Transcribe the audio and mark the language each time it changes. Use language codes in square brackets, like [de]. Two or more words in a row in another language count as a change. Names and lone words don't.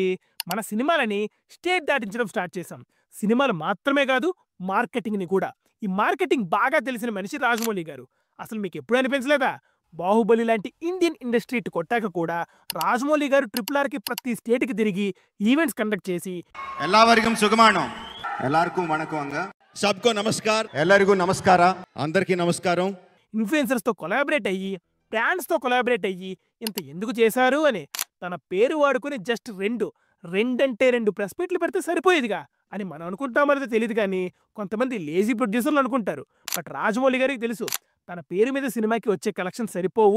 [te] మన సినిమాలని స్టేట్ దాటించడం స్టార్ట్ చేశాం. సినిమాలు మాత్రమే కాదు, మార్కెటింగ్ని కూడా. ఈ మార్కెటింగ్ బాగా తెలిసిన మనిషి రాజమౌళి గారు. అసలు మీకు ఎప్పుడు అనిపించలేదా? బాహుబలి లాంటి [en] Indian industry [te] కొట్టాక కూడా రాజమౌళి గారు RRRకి ప్రతి స్టేట్కి తిరిగి [en] events conduct [te] చేసి [kn] ಎಲ್ಲರಿಗೂ ಸುಗಮಾನಂ ಎಲ್ಲರಿಗೂ ವಣಕಂ [hi] सबको नमस्कार, [kn] ಎಲ್ಲರಿಗೂ ನಮಸ್ಕಾರ, [te] అందరికీ నమస్కారం. ఇన్ఫ్లుయెన్సర్స్తో కొలాబరేట్ అయ్యి, బ్రాండ్స్తో కొలాబరేట్ అయ్యి ఇంత ఎందుకు చేశారు అని తన పేరు వాడుకుని జస్ట్ రెండంటే 2 [en] press meets [te] పెడితే సరిపోయేదిగా అని మనం అనుకుంటామనేది తెలియదు. కానీ కొంతమంది [en] lazy producers [te] అనుకుంటారు. బట్ రాజమౌళి గారికి తెలుసు, తన పేరు మీద సినిమాకి వచ్చే కలెక్షన్ సరిపోవు.